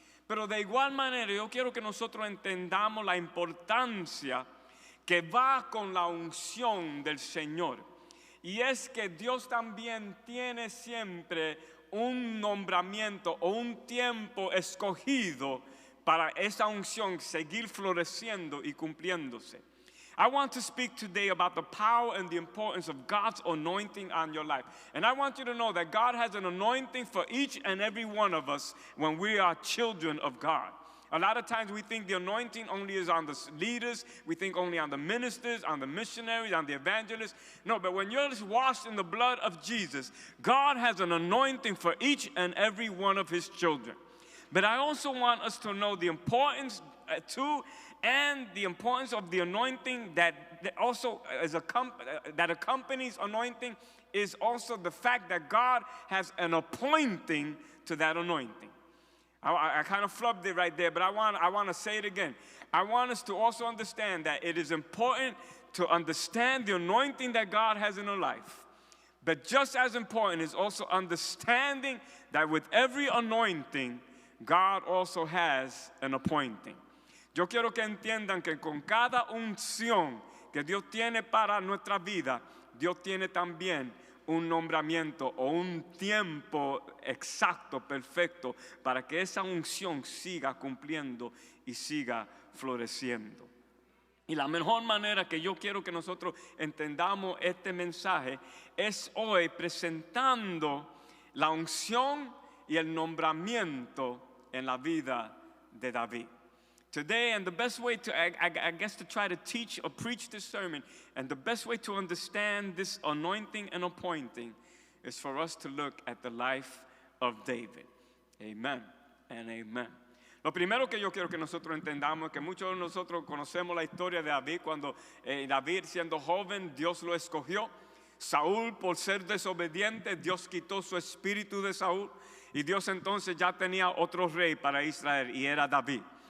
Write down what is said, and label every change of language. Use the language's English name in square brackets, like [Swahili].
[Spanish] Pero de igual manera yo quiero que nosotros entendamos la importancia que va con la unción del Señor. Y es que Dios también tiene siempre un nombramiento o un tiempo escogido para esa unción seguir floreciendo y cumpliéndose. [English] I want to speak today about the power and the importance of God's anointing on your life. And I want you to know that God has an anointing for each and every one of us when we are children of God. A lot of times we think the anointing only is on the leaders. We think only on the ministers, on the missionaries, on the evangelists. No, but when you're washed in the blood of Jesus, God has an anointing for each and every one of his children. But I also want us to know the importance too, and the importance of the anointing that also that accompanies anointing is also the fact that God has an appointing to that anointing. I kind of flubbed it right there, but I want to say it again. I want us to also understand that it is important to understand the anointing that God has in our life. But just as important is also understanding that with every anointing, God also has an appointing. [Spanish] Yo quiero que entiendan que con cada unción que Dios tiene para nuestra vida, Dios tiene también un nombramiento o un tiempo exacto, perfecto, para que esa unción siga cumpliendo y siga floreciendo. Y la mejor manera que yo quiero que nosotros entendamos este mensaje es hoy presentando la unción y el nombramiento en la vida de David. [English] Today, and the best way to, I guess, to try to teach or preach this sermon, and the best way to understand this anointing and appointing is for us to look at the life of David. Amen and amen. [Spanish] Lo primero que yo quiero que nosotros entendamos es que muchos de nosotros conocemos la historia de David. Cuando David, siendo joven, Dios lo escogió. Saúl, por ser desobediente, Dios quitó su espíritu de Saúl y Dios entonces ya tenía otro rey para Israel y era David.